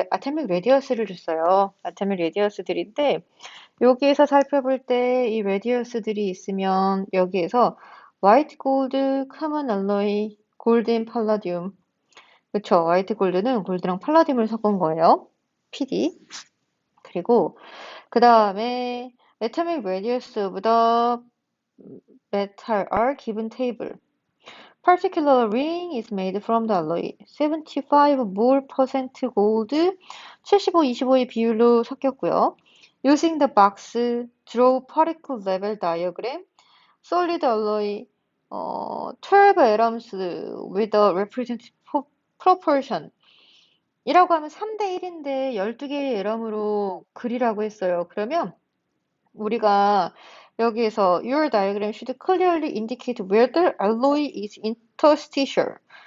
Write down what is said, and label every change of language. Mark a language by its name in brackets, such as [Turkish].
[Korean] 아테믹 레디어스를 줬어요. 아테믹 레디어스들인데 여기에서 살펴볼 때 이 레디어스들이 있으면 여기에서 화이트 골드, 커먼 알로이, 골든 팔라듐 그쵸? 화이트 골드는 골드랑 팔라듐을 섞은 거예요. PD. 그리고 그 다음에 [English] atomic radius of the metal are given table. Particular ring is made from the alloy. 75 mole percent gold, [Korean] 75-25의 비율로 섞였고요. [English] Using the box, draw particle level diagram. Solid alloy, 12 atoms with a representative proportion. [Korean] 이라고 하면 3대 1인데 12개의 에럼으로 그리라고 했어요. 그러면 우리가 여기에서 [English] your diagram should clearly indicate where the alloy is interstitial.